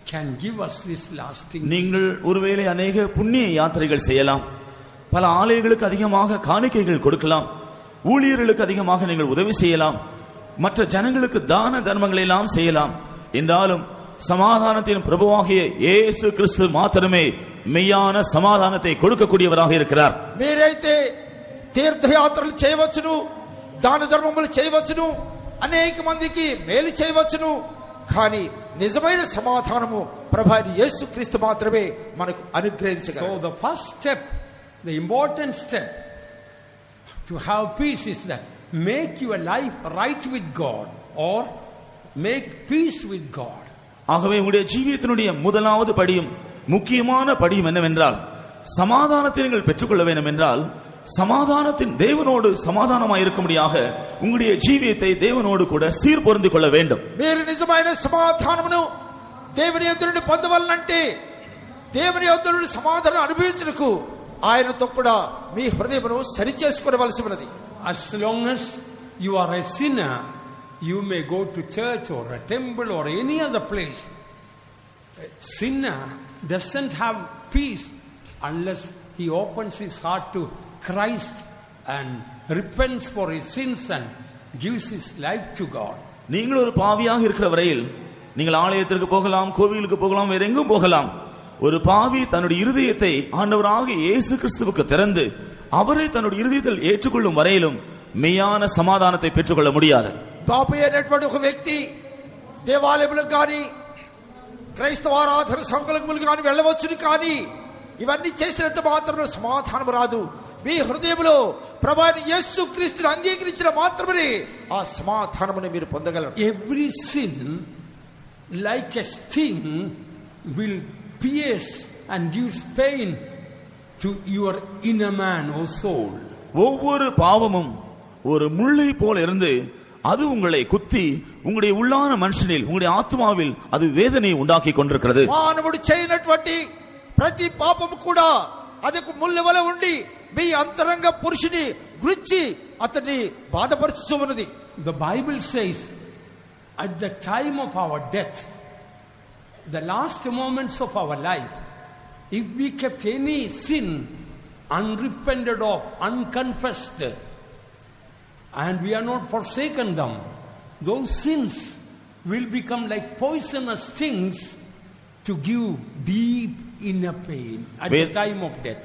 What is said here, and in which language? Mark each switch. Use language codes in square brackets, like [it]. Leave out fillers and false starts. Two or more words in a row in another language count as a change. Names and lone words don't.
[en] can give us this lasting. [ta] நீங்கள் ஒருவேளை அநேக புண்ணிய யாத்திரைகள் செய்யலாம், பல ஆலயங்களுக்கு அதிகமாக காணிக்கைகள் கொடுக்கலாம், ஊழியர்களுக்கு அதிகமாக நீங்கள் உதவி செய்யலாம், மற்ற ஜனங்களுக்கு தான தர்மங்களை எல்லாம் செய்யலாம். என்றாலும் சமாதானத்தின் பிரபுவாகிய இயேசு கிறிஸ்து மாத்திரமே மெய்யான సమాధానத்தை கொடுக்கக்கூடியவராக இருக்கிறார். [te] మీరైతే తీర్థయాత్రలు చేయవచ్చును, దాన ధర్మములు చేయవచ్చును, అనేక మందికి మేలు చేయవచ్చును, కానీ నిజమైన సమాధానము ప్రభువైన యేసుక్రీస్తు మాత్రమే మనకు అనుగ్రహించగలడు. [en] So the first step, the important step to have peace is that make your life right with God or make peace with God. [ta] ஆகவே உங்களுடைய ஜீவியத்தினுடைய முதலாவது படியும் முக்கியமான படியும் என்னவென்றால் சமாதானத்தை நீங்கள் பெற்றுக்கொள்ள வேண்டும் என்றால் சமாதானத்தின் தேவனோடு சமாதானமாய் இருக்கும்படியாக உங்களுடைய ஜீவியத்தை தேவனோடு கூட சீர் பொருந்திக் கொள்ள வேண்டும். [te] మీరు నిజమైన సమాధానమును దేవుని యొద్ద నుండి పొందవాలంటే దేవుని యొద్ద నుండి సమాధానం అనుభవించుటకు ఆయనతో కూడా మీ హృదయమును సరి చేసుకోవలసి ఉన్నది. [en] As long as you are a sinner, you may go to church or a temple or any other place. A sinner doesn't have peace unless he opens his heart to Christ and repents for his sins and gives his life to God. [ta] நீங்கள் ஒரு பாவியாக இருக்கிற வரையில் நீங்கள் ஆலயத்திற்கு போகலாம், கோவிலுக்கு போகலாம், வேற எங்கும் போகலாம். ஒரு பாவி தன்னுடைய இருதயத்தை ஆண்டவராகிய இயேசு கிறிஸ்துவுக்கு திறந்து அவரை தன்னுடைய இருதயத்தில் ஏற்றுக்கொள்ளும் வரையிலும் மெய்யான சமாதானத்தை பெற்றுக்கொள்ள முடியாது. [te] పాపి అయినటువంటి ఒక వ్యక్తి దేవాలయములకు కానీ క్రైస్తవ ఆరాధన సంఘములకు కానీ వెళ్ళవచ్చును, కానీ ఇవన్నీ చేసినంత మాత్రమే సమాధానం రాదు. మీ హృదయంలో ప్రభువైన యేసుక్రీస్తును అంగీకరించిన మాత్రమే ఆ సమాధానమును మీరు పొందగలరు. [en] Every sin like a sting will pierce and gives pain to your inner man or soul. [ta] ஒவ்வொரு பாவமும் ஒரு முள்ளை போல இருந்து அது உங்களை குத்தி உங்களுடைய உள்ளான மனுஷனில் உங்களுடைய ஆத்மாவில் அது வேதனை உண்டாக்கி கொண்டிருக்கிறது. [te] మానవుడు చేయనటువంటి ప్రతి పాపము కూడా అదకు ముళ్ళు వలె ఉండి మీ అంతరంగ పురుషుని గురించి అతన్ని బాధపరుస్తూ ఉన్నది. [en] The Bible says at the time of our death, the last moments of our life, if we kept any sin unrepented of, unconfessed, and we are not forsaken them, those sins will become like poisonous stings to give deep inner pain at the time of death.